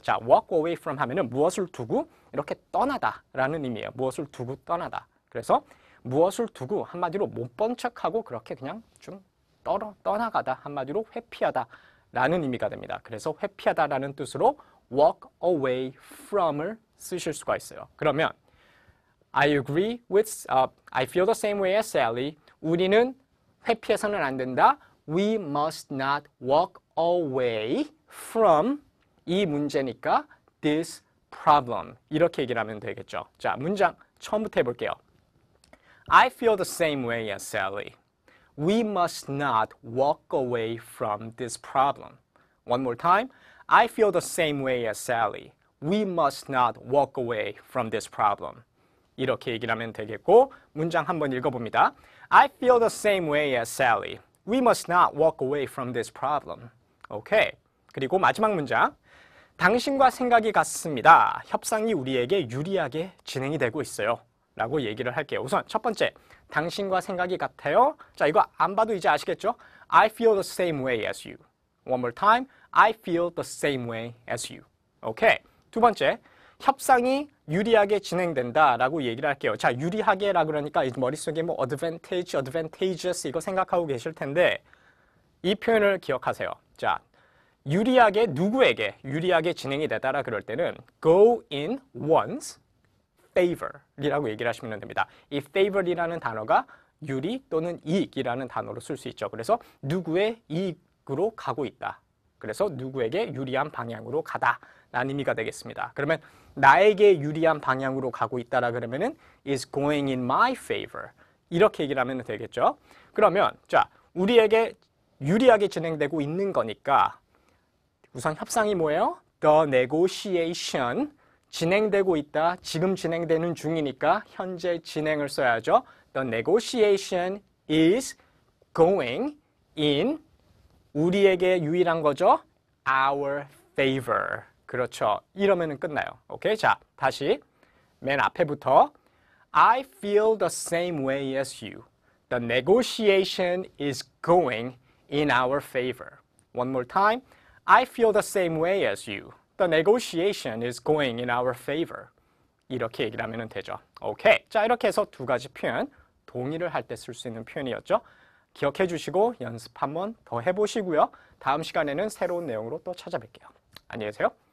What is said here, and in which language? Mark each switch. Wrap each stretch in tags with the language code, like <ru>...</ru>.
<ko>자,</ko> <en>walk away from</en> <ko>하면은 무엇을 두고 이렇게 떠나다 라는 의미예요. 무엇을 두고 떠나다. 그래서 무엇을 두고 한마디로 못 본 척하고 그렇게 그냥 좀 떠나가다. 한마디로 회피하다 라는 의미가 됩니다. 그래서 회피하다 라는 뜻으로</ko> <en>walk away from</en> <ko>을 쓰실 수가 있어요. 그러면</ko> <en>I agree with, I feel the same way as Sally.</en> <ko>우리는 회피해서는 안 된다.</ko> <en>We must not walk away from</en> <ko>이 문제니까</ko> <en>this problem.</en> <ko>이렇게 얘기를 하면 되겠죠. 자, 문장 처음부터 해볼게요.</ko> <en>I feel the same way as Sally. We must not walk away from this problem. One more time. I feel the same way as Sally. We must not walk away from this problem.</en> <ko>이렇게 얘기를 하면 되겠고 문장 한번 읽어봅니다.</ko> <en>I feel the same way as Sally. We must not walk away from this problem.</en> <ko>오케이. 그리고 마지막 문장. 당신과 생각이 같습니다. 협상이 우리에게 유리하게 진행이 되고 있어요. 라고 얘기를 할게요. 우선 첫 번째. 당신과 생각이 같아요. 자, 이거 안 봐도 이제 아시겠죠?</ko> <en>I feel the same way as you. One more time. I feel the same way as you.</en> <ko>오케이. 두 번째. 협상이 유리하게 진행된다 라고 얘기를 할게요. 자, 유리하게 라 그러니까 머릿속에 뭐 advantage, advantageous 이거 생각하고 계실 텐데 이 표현을 기억하세요. 자, 유리하게 누구에게 유리하게 진행이 되다라 그럴 때는</ko> <en>go in one's favor</en> <ko>이라고 얘기를 하시면 됩니다. 이 favor이라는 단어가 유리 또는 이익이라는 단어로 쓸 수 있죠. 그래서 누구의 이익으로 가고 있다. 그래서 누구에게 유리한 방향으로 가다 라는 의미가 되겠습니다. 그러면 나에게 유리한 방향으로 가고 있다라 그러면은</ko> <en>is going in my favor</en> <ko>이렇게 얘기를 하면 되겠죠. 그러면 자, 우리에게 유리하게 진행되고 있는 거니까 우선 협상이 뭐예요?</ko> <en>The negotiation</en> <ko>진행되고 있다. 지금 진행되는 중이니까 현재 진행을 써야죠.</ko> <en>The negotiation is going in</en> <ko>우리에게 유일한 거죠.</ko> <en>our favor.</en> <ko>그렇죠. 이러면은 끝나요. 오케이? 자, 다시 맨 앞에부터</ko> <en>I feel the same way as you. The negotiation is going in our favor. One more time. I feel the same way as you. The negotiation is going in our favor.</en> <ko>이렇게 얘기를 하면 되죠. 오케이. 자, 이렇게 해서 두 가지 표현, 동의를 할 때 쓸 수 있는 표현이었죠. 기억해 주시고 연습 한번 더 해보시고요. 다음 시간에는 새로운 내용으로 또 찾아뵐게요. 안녕히 계세요.</ko>